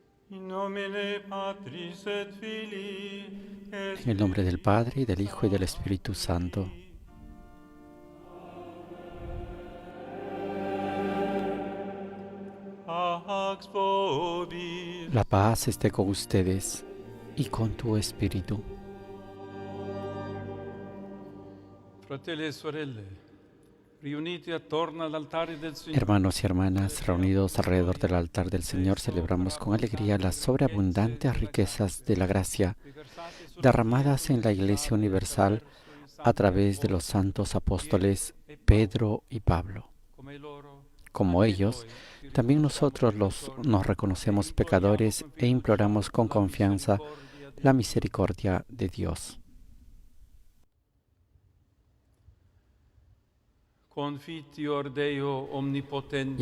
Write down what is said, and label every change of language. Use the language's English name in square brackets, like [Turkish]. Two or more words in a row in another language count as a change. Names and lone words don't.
[Latin] In nomine Patris et Filii et [Spanish] En el nombre del Padre, y del Hijo, y del Espíritu Santo. [Latin] Pax vobis. [Spanish] La paz esté con ustedes y con tu espíritu. [Italian] Fratelli e sorelle, riuniti attorno all'altare del Signore, [Spanish] Hermanos y hermanas, reunidos alrededor del altar del Señor, celebramos con alegría las sobreabundantes riquezas de la gracia derramadas en la Iglesia Universal a través de los santos apóstoles Pedro y Pablo. [Italian] come loro, [Spanish] Como ellos, también nosotros nos reconocemos pecadores e imploramos con confianza la misericordia de Dios. [Latin] confitior Deo omnipotente,